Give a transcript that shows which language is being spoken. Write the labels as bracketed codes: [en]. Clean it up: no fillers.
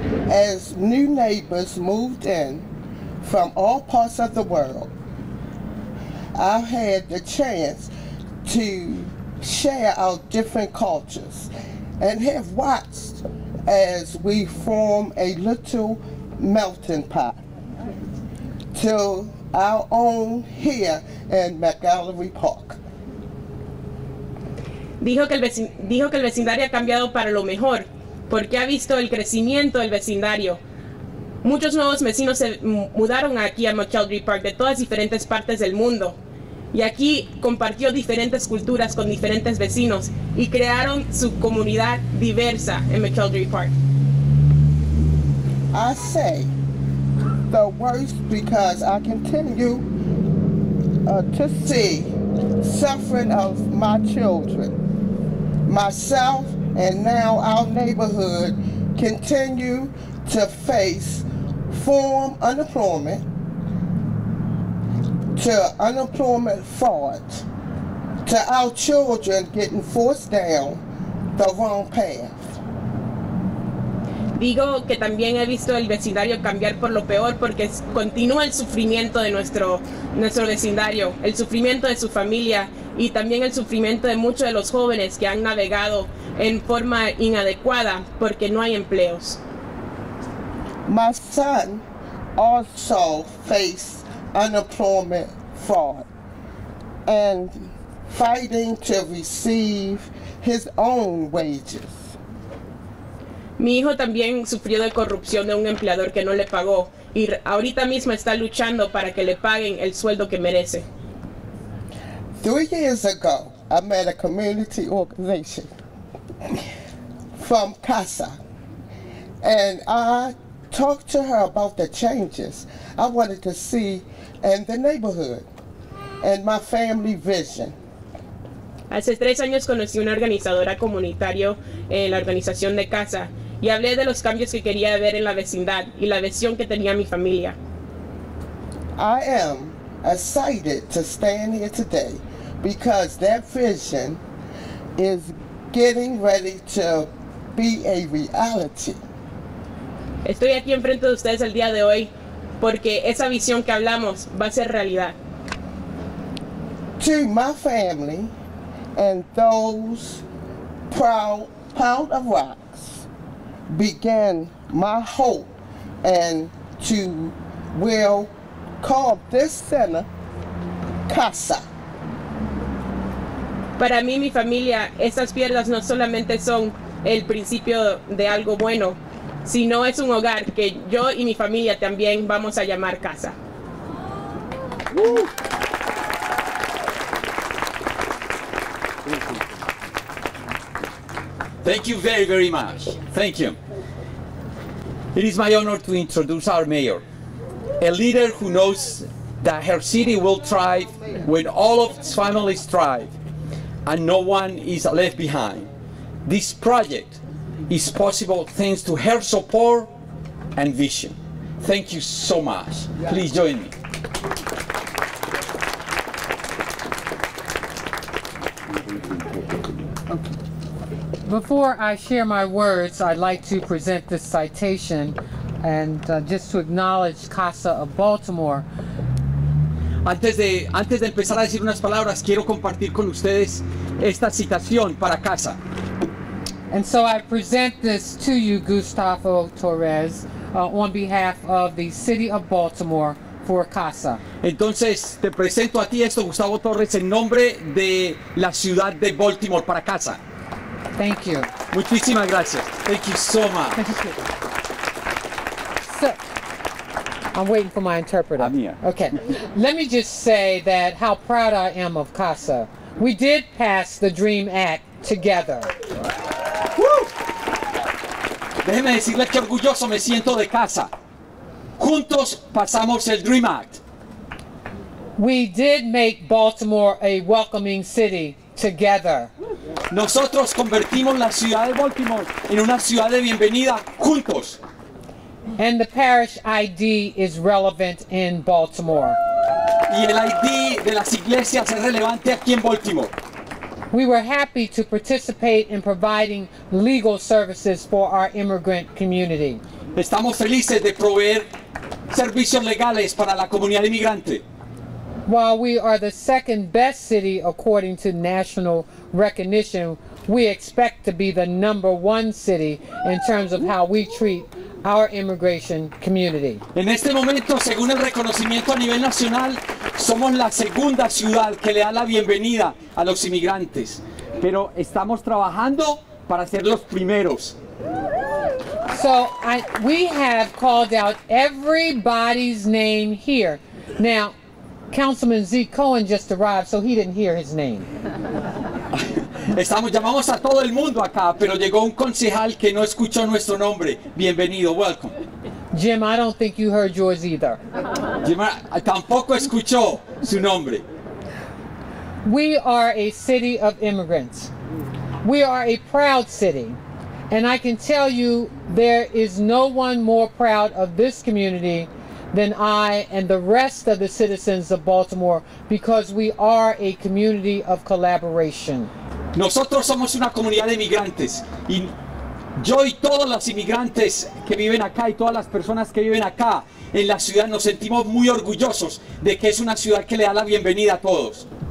[en] As new neighbors moved in from all parts of the world, I've had the chance to share our different cultures and have watched as we form a little melting pot to our own here in McGallery Park. [es] Dijo que el vecindario ha cambiado para lo mejor, porque ha visto el crecimiento del vecindario. Muchos nuevos vecinos se mudaron aquí a McGallery Park de todas diferentes partes del mundo. Y aquí compartió diferentes culturas con diferentes vecinos y crearon su comunidad diversa en McGallery Park. [en] I say the worst because I continue to see suffering of my children, myself, and now our neighborhood continue to face form unemployment to unemployment fraud, to our children getting forced down the wrong path. [es] Digo que también he visto el vecindario cambiar por lo peor porque continúa el sufrimiento de nuestro vecindario, el sufrimiento de su familia y también el sufrimiento de muchos de los jóvenes que han navegado en forma inadecuada porque no hay empleos. [en] My son also faced unemployment fraud and fighting to receive his own wages. [es] Mi hijo también sufrió de corrupción de un empleador que no le pagó y ahorita mismo está luchando para que le paguen el sueldo que merece. [en] 3 years ago, I met a community organization from CASA, and I talked to her about the changes I wanted to see in the neighborhood and my family vision. [es] Hace 3 años conocí una organizadora comunitaria en la organización de CASA y hablé de los cambios que quería ver en la vecindad y la visión que tenía mi familia. [en] I am excited to stand here today because that vision is getting ready to be a reality. [es] Estoy aquí enfrente de ustedes el día de hoy porque esa visión que hablamos va a ser realidad. [en] To my family and those proud of rocks began my hope and to will call this center CASA. [es] Para mí, mi familia, estas piedras no solamente son el principio de algo bueno, sino es un hogar que yo y mi familia también vamos a llamar casa. [en] Thank you very, very much. Thank you. It is my honor to introduce our mayor, a leader who knows that her city will thrive when all of its families thrive and no one is left behind. This project is possible thanks to her support and vision. Thank you so much. Please join me. Before I share my words, I'd like to present this citation and just to acknowledge CASA of Baltimore. [es] Antes de empezar a decir unas palabras, quiero compartir con ustedes esta citación para CASA. [en] And so I present this to you, Gustavo Torres, on behalf of the City of Baltimore for CASA. [es] Entonces te presento a ti esto, Gustavo Torres, en nombre de la ciudad de Baltimore para CASA. [en] Thank you. [es] Muchísimas gracias. [en] Thank you so much. So, I'm waiting for my interpreter. I'm here. Okay. Let me just say that how proud I am of CASA. We did pass the DREAM Act together. ¡Woo! [es] Déjeme decirles que orgulloso me siento de CASA. Juntos pasamos el DREAM Act. [en] We did make Baltimore a welcoming city together. [es] Nosotros convertimos la ciudad de Baltimore en una ciudad de bienvenida juntos. [en] And the parish ID is relevant in Baltimore. [es] Y el ID de las iglesias es relevante aquí en Baltimore. [en] We were happy to participate in providing legal services for our immigrant community. [es] Estamos felices de proveer servicios legales para la comunidad inmigrante. [en] While we are the second best city according to national recognition, we expect to be the #1 city in terms of how we treat our immigration community. [es] En este momento, según el reconocimiento a nivel nacional, somos la segunda ciudad que le da la bienvenida a los inmigrantes. Pero estamos trabajando para ser los primeros. [en] So we have called out everybody's name here. Now, Councilman Zeke Cohen just arrived, so he didn't hear his name. [es] Llamamos a todo el mundo acá, pero llegó un concejal que no escuchó nuestro nombre. Bienvenido, [en] welcome. Jim, I don't think you heard yours either. [es] Jim tampoco escuchó su nombre. [en] We are a city of immigrants. We are a proud city. And I can tell you there is no one more proud of this community than I and the rest of the citizens of Baltimore, because we are a community of collaboration. [es] Nosotros somos una comunidad de inmigrantes y yo y todos los inmigrantes que viven acá y todas las personas que viven acá en la ciudad nos sentimos muy orgullosos de que es una ciudad que le da la bienvenida a todos.